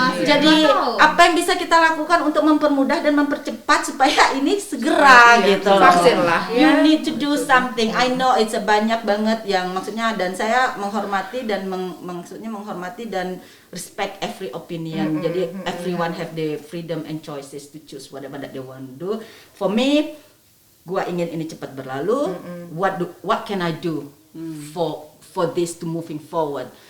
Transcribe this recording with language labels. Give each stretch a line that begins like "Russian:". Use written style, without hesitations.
Indonesian: Jadi apa yang bisa kita lakukan untuk mempermudah dan mempercepat supaya ini segera gitu loh. Vaksin lah ya.
English: You need to do something. I know it's
Indonesian: banyak banget yang maksudnya, dan saya menghormati dan
English: maksudnya menghormati dan respect every opinion. Jadi everyone have the freedom and choices to choose whatever that they want to do. For me,
Indonesian: gua ingin ini cepat berlalu.
English: What can I do for this to moving forward?